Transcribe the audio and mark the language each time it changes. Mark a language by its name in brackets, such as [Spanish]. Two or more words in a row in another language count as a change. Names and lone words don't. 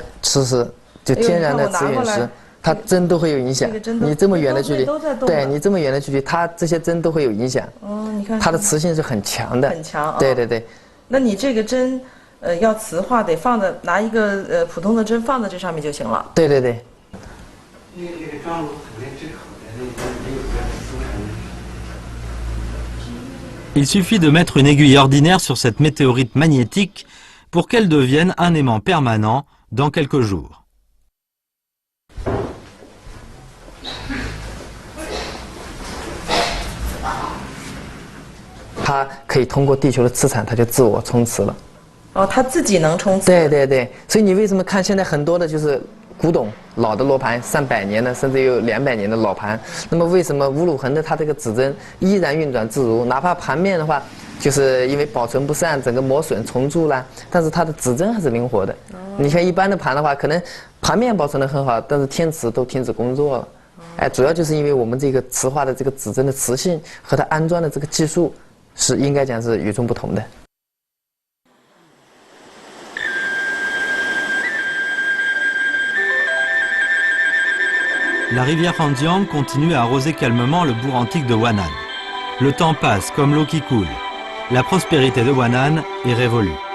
[Chinese] 磁石就天然的磁陨石，它针都会有影响。你这么远的距离，对你这么远的距离，它这些针都会有影响。哦，你看，它的磁性是很强的。很强。对对对。那你这个针，要磁化得放在拿一个普通的针放在这上面就行了。对对对。 [French] Il suffit de mettre une aiguille ordinaire sur cette météorite magnétique pour qu'elle devienne un aimant permanent dans quelques jours. [Chinese] 它可以通过地球的磁场，它就自我充磁了。哦，它自己能充磁。对对对，所以你为什么看现在很多的就是古董老的罗盘，上百年的，甚至有200年的老盘，那么为什么乌鲁恒的它这个指针依然运转自如？哪怕盘面的话，就是因为保存不善，整个磨损重铸啦，但是它的指针还是灵活的。你看一般的盘的话，可能盘面保存得很好，但是天磁都停止工作了。哎，主要就是因为我们这个磁化的这个指针的磁性和它安装的这个技术。是应该讲是与众不同的。 [French] La rivière Hanjiang continue à arroser calmement le bourg antique de Wan'an. Le temps passe comme l'eau qui coule. La prospérité de Wan'an est révolue.